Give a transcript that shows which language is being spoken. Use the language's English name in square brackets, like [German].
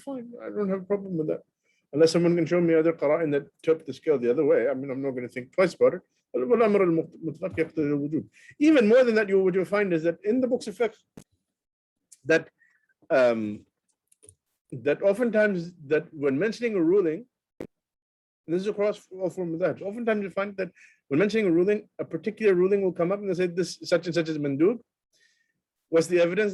[English] Fine, I don't have a problem with that. Unless someone can show me other qara'in that tilt the scale the other way, I mean, I'm not going to think twice about it. [Arabic] والأمر المطلق يقتضي الوجوب. [English] Even more than that, what you'll find is that in the books of fiqh, that that oftentimes that when mentioning a ruling, this is across all four madhabs, oftentimes you find that when mentioning a ruling, a particular ruling will come up and they say this such and such is mandub. What's the evidence?